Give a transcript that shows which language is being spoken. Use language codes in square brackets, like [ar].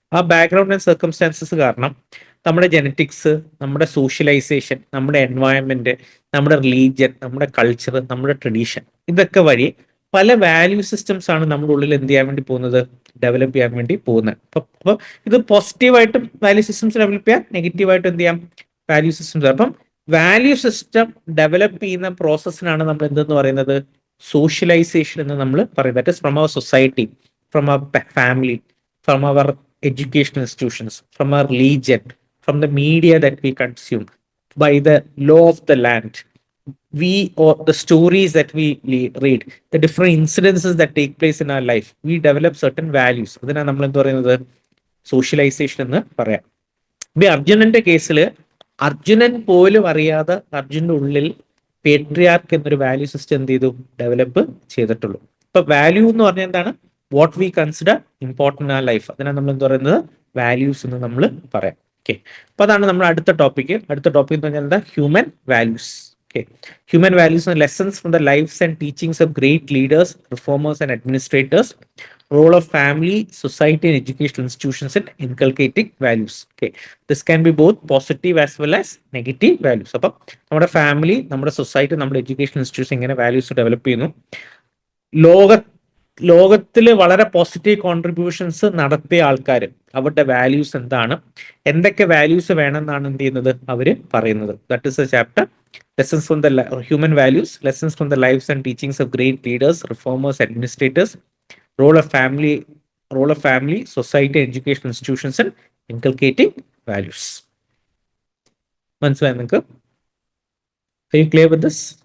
[ml] ആ background and circumstances കാരണം നമ്മുടെ ജെനറ്റിക്സ്, നമ്മുടെ സോഷ്യലൈസേഷൻ, നമ്മുടെ എൻവയൺമെന്റ്, നമ്മുടെ റിലീജിയൻ, നമ്മുടെ കൾച്ചർ, നമ്മുടെ ട്രഡീഷൻ, ഇതൊക്കെ വഴി പല വാല്യൂ സിസ്റ്റംസ് ആണ് നമ്മുടെ ഉള്ളിൽ എന്ത് ചെയ്യാൻ വേണ്ടി പോകുന്നത്, ഡെവലപ്പ് ചെയ്യാൻ വേണ്ടി പോകുന്നത്. അപ്പോൾ ഇത് പോസിറ്റീവായിട്ടും വാല്യൂ സിസ്റ്റംസ് ഡെവലപ്പ് ചെയ്യാം, നെഗറ്റീവായിട്ടും എന്ത് ചെയ്യാം, വാല്യൂ സിസ്റ്റംസ്. അപ്പം വാല്യൂ സിസ്റ്റം ഡെവലപ്പ് ചെയ്യുന്ന പ്രോസസ്സിനാണ് നമ്മൾ എന്തെന്ന് പറയുന്നത്, സോഷ്യലൈസേഷൻ എന്ന് നമ്മൾ പറയുന്നത്. [en] That is from our society, from our family, from our educational institutions, from our religion, from the media that we consume, by the law of the land, we or the stories that we read, the different incidences that take place in our life, we develop certain values. [ml] അതിനാണ് നമ്മൾ എന്ത് പറയുന്നത്, socialisation എന്ന് പറയാം. ഇപ്പൊ അർജുനന്റെ കേസിൽ അർജുനൻ പോലും അറിയാതെ അർജുനന്റെ ഉള്ളിൽ പേട്രിയാർക്ക് എന്നൊരു വാല്യൂ സിസ്റ്റം എന്ത് ചെയ്തു, ഡെവലപ്പ് ചെയ്തിട്ടുള്ളൂ. ഇപ്പൊ വാല്യൂ എന്ന് പറഞ്ഞാൽ എന്താണ്, [en] what we consider important a life, [ml] അതിനാണ് നമ്മൾ എന്ത് പറയുന്നത്, വാല്യൂസ് എന്ന് നമ്മൾ പറയാം. ഓക്കെ, അപ്പൊ അതാണ് നമ്മുടെ അടുത്ത ടോപ്പിക്. അടുത്ത ടോപ്പിക് എന്ന് പറഞ്ഞാൽ എന്താ, human values. Okay. [en] Human values and lessons from the lives and teachings of great leaders, reformers, and administrators. Role of family, society, and educational institutions in inculcating values. Okay. This can be both positive as well as negative values. [ml] അപ്പം നമ്മുടെ family, നമ്മുടെ society, നമ്മുടെ education institution ഇങ്ങനെ values develop ചെയ്യുന്നു. ലോകത്തിൽ വളരെ positive contributions നടത്തിയ ആൾക്കാർ, അവരുടെ വാല്യൂസ് എന്താണ്, എന്തൊക്കെ വാല്യൂസ് വേണമെന്നാണ് എന്ത് ചെയ്യുന്നത്, അവർ പറയുന്നത്. [en] That is a chapter, lessons from the human values, lessons from the lives and teachings of great leaders, reformers, administrators, role of family, society, educational institutions and inculcating values. [ml] മനസ്സിലായി നിങ്ങൾക്ക്? [en] Are you clear with this?